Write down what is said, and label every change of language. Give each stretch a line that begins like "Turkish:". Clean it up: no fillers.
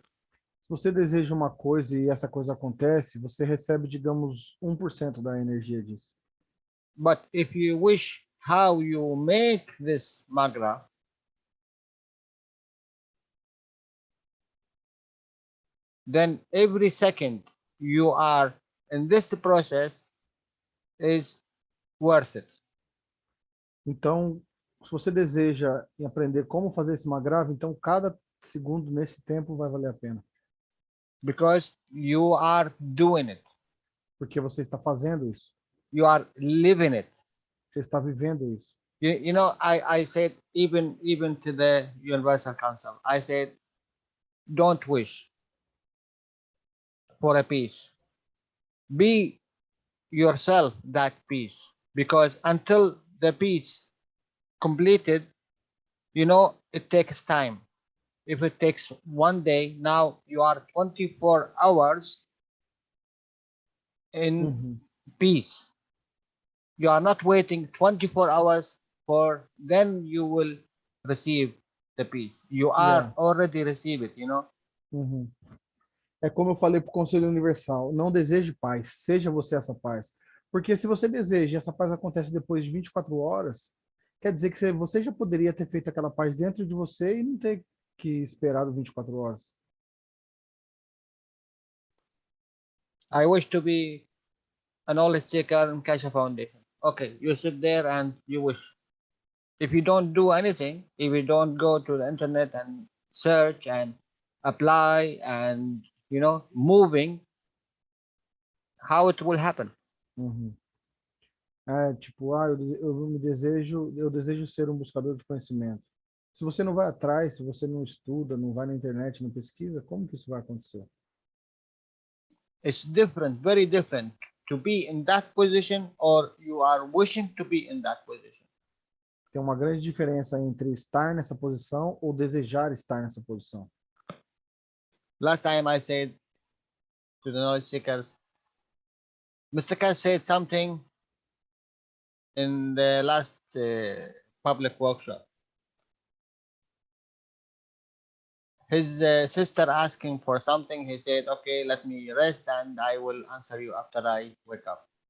Portuguese: Se você deseja uma coisa e essa coisa acontece, você recebe, digamos, 1% da energia disso.
English: But if you wish how you make this magra, then every second you are in this process is worth it.
Portuguese: Então, se você deseja aprender como fazer esse magrava, então cada segundo nesse tempo vai valer a pena.
English: Because you are doing it.
Portuguese: Porque você está fazendo isso.
English: You are living it.
Portuguese: Você está vivendo isso.
English: You know, I said even to the Universal Council, I said, don't wish for a peace. Be yourself that peace. Because until the peace completed, you know, it takes time. If it takes one day, now you are 24 hours in peace. You are not waiting 24 hours for then you will receive the peace. You are already receive it, you know.
Portuguese: É como eu falei para o Conselho Universal, não deseje paz, seja você essa paz. Porque se você deseja e essa paz acontece depois de 24 horas, quer dizer que você já poderia ter feito aquela paz dentro de você e não ter que esperar 24 horas.
English: I wish to be a knowledge seeker in Keshe Foundation. Okay, you sit there and you wish. If you don't do anything, if you don't go to the internet and search and apply and, you know, moving, how it will happen?
Portuguese: É tipo, eu desejo ser um buscador de conhecimento. Se você não vai atrás, se você não estuda, não vai na internet, não pesquisa, como que isso vai acontecer?
English: It's different, very different to be in that position or you are wishing to be in that position.
Portuguese: Tem uma grande diferença entre estar nessa posição ou desejar estar nessa posição.
English: Last time I said to the knowledge seekers, Mr. Keshe said something in the last public workshop. His sister asking for something, he said, okay, let me rest and I will answer you after I wake up.